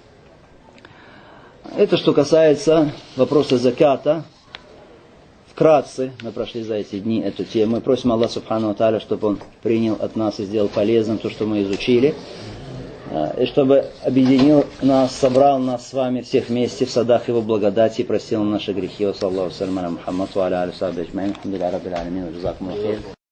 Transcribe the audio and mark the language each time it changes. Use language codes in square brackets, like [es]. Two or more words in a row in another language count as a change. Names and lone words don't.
[ru] Это что касается вопроса заката. Вкратце, мы прошли за эти дни эту тему. Мы просим Аллаха [ar] سبحانه وتعالى, [ru] чтобы Он принял от нас и сделал полезным то, что мы изучили. И чтобы объединил нас, собрал нас с вами всех вместе в садах Его благодати и простил наши грехи. [ar] وصلى الله سلام على محمد وعلى آله وصحبه أجمعين. الحمد لله رب العالمين. وجزاكم الله خير.